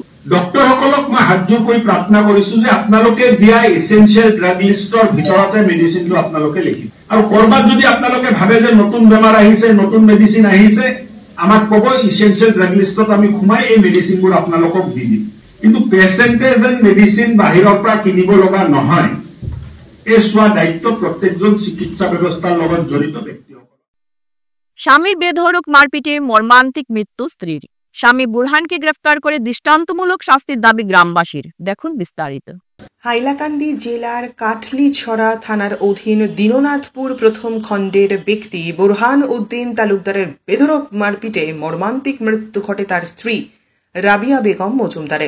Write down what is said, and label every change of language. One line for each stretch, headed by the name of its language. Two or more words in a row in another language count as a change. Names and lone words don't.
Assamese: ডক্টৰসকলক মই হাত জোৰ কৰি প্ৰাৰ্থনা কৰিছোঁ যে আপোনালোকে দিয়া
English: essential drug
Assamese: লিষ্টৰ ভিতৰতে মেডিচিনটো আপোনালোকে লিখিব আৰু ক'ৰবাত যদি আপোনালোকে ভাবে যে নতুন বেমাৰ আহিছে, নতুন মেডিচিন আহিছে, আমাক ক'ব,
English: essential drug
Assamese: লিষ্টত আমি সোমাই এই মেডিচিনবোৰ আপোনালোকক দি দিম। কিন্তু পেচেণ্টে যেন মেডিচিন বাহিৰৰ পৰা কিনিব লগা নহয়, এই চোৱা দায়িত্ব প্ৰত্যেকজন চিকিৎসা ব্যৱস্থাৰ লগত জড়িত ব্যক্তিসকল।
Bangla: স্বামীর বেধড়ক মারপিটে মর্মান্তিক মৃত্যু স্ত্রীর। স্বামী বুরহানকে গ্রেফতার করে দৃষ্টান্তমূলক শাস্তির দাবি গ্রামবাসীর। দেখুন বিস্তারিত। হাইলাকান্দি জেলার কাটলিছড়া থানার অধীন দীননাথপুর প্রথম খণ্ডের ব্যক্তি বুরহান উদ্দিন তালুকদারের বেধড়ক মারপিটে মর্মান্তিক মৃত্যু ঘটে তার স্ত্রী রাবিয়া বেগম মজুমদারের।